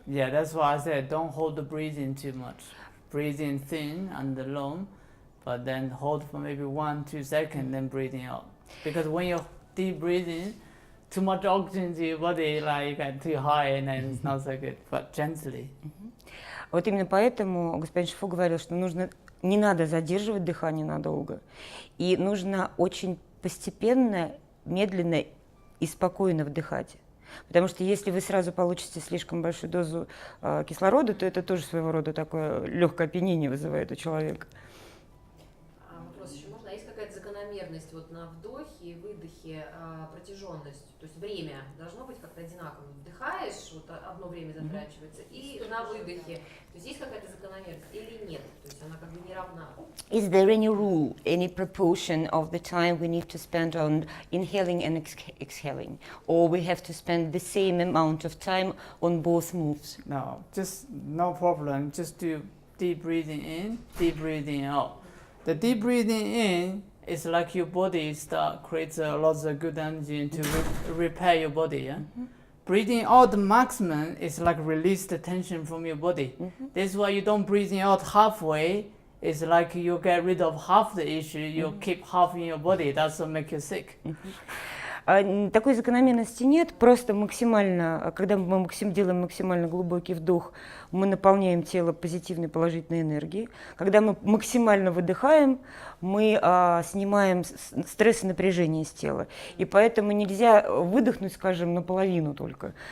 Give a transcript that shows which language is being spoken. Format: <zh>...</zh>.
<en>Yeah, that's why I said don't hold the breathing too much. Breathe in thin and long, but then hold for maybe 1-2 seconds, then breathing out. Because when you're deep breathing, too much oxygen to your body, like you get too high, and then it's not so good. But gently.</en> <ru>Вот именно поэтому господин Шифу говорил, что не надо задерживать дыхание надолго, и нужно очень постепенно, медленно и спокойно вдыхать. Потому что если вы сразу получите слишком большую дозу кислорода, то это тоже своего рода такое легкое опьянение вызывает у человека. Вопрос еще можно? А есть какая-то закономерность вот на вдохе и выдохе, протяженность? То есть время должно быть как-то одинаково. Вдыхаешь, вот одно время затрачивается, и на выдохе. То есть есть какая-то закономерность или нет? То есть она как бы не равна.</ru> <en>Is there any rule, any proportion of the time we need to spend on inhaling and exhaling? Or we have to spend the same amount of time on both moves? No, just no problem. Just do deep breathing in, deep breathing out. The deep breathing in is like your body creates lots of good energy to repair your body. Yeah. Breathing out the maximum is like release the tension from your body. That's why you don't breathing out halfway. It's like you get rid of half the issue, you keep half in your body. That's what make you sick.</en> <ru>Такой закономерности нет, просто максимально, когда мы делаем максимально глубокий вдох, мы наполняем тело позитивной положительной энергией. Когда мы максимально выдыхаем, мы снимаем стресс и напряжение из тела. И поэтому нельзя выдохнуть, скажем, наполовину только.</ru>